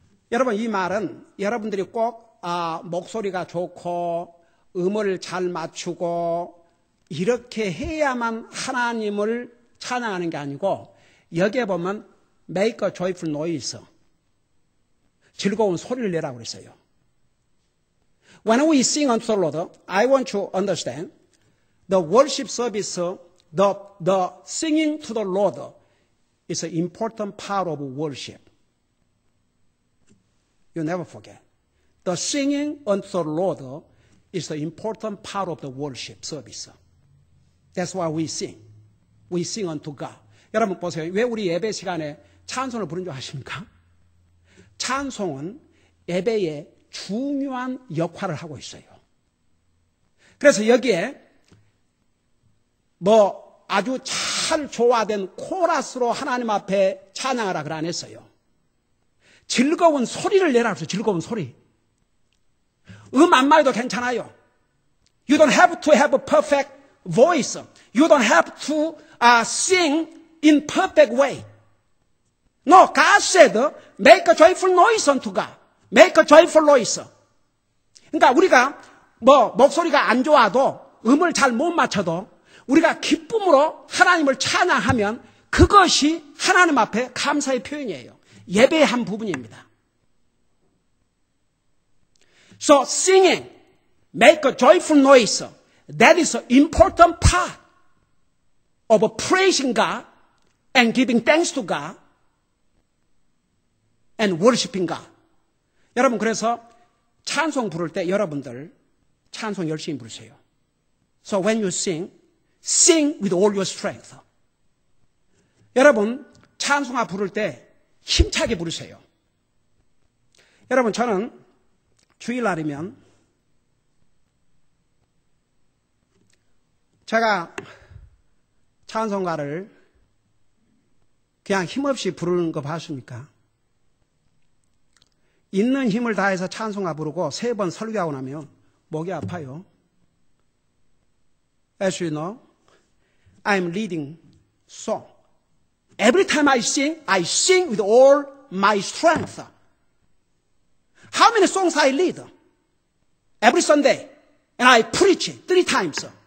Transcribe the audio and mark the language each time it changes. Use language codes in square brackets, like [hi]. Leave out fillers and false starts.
[ko] 여러분 이 말은 여러분들이 꼭 목소리가 좋고 음을 잘 맞추고 이렇게 해야만 하나님을 찬양하는 게 아니고 여기에 보면 [en] make a joyful noise, [ko] 즐거운 소리를 내라고 그랬어요. [en] When we sing unto the Lord, I want you to understand the worship service, the singing to the Lord is an important part of worship. You never forget. The singing unto the Lord is the important part of the worship service. That's why we sing. We sing unto God. [ko] 여러분 보세요. 왜 우리 예배 시간에 찬송을 부른 줄 아십니까? 찬송은 예배의 중요한 역할을 하고 있어요. 그래서 여기에 아주 잘 조화된 코러스로 하나님 앞에 찬양하라 그러 안 했어요. 즐거운 소리를 내라 그랬어요. 즐거운 소리. 안 말해도 괜찮아요. [en] You don't have to have a perfect voice. You don't have to sing in perfect way. No, God said, make a joyful noise unto God. Make a joyful noise. [ko] 그러니까 우리가 목소리가 안 좋아도 음을 잘 못 맞춰도 우리가 기쁨으로 하나님을 찬양하면 그것이 하나님 앞에 감사의 표현이에요. 예배의 한 부분입니다. [en] So singing, make a joyful noise. That is an important part of praising God and giving thanks to God and worshiping God. [ko] 여러분, 그래서 찬송 부를 때 여러분들 찬송 열심히 부르세요. [en] So when you sing, sing with all your strength. [ko] 여러분, 찬송가 부를 때 힘차게 부르세요. 여러분, 저는 주일날이면 제가 찬송가를 그냥 힘없이 부르는 거 봤습니까? 있는 힘을 다해서 찬송가 부르고 3번 설교하고 나면 목이 아파요. [en] As you know, I'm leading song. Every time I sing with all my strength. How many songs I lead? Every Sunday. And I preach 3 times.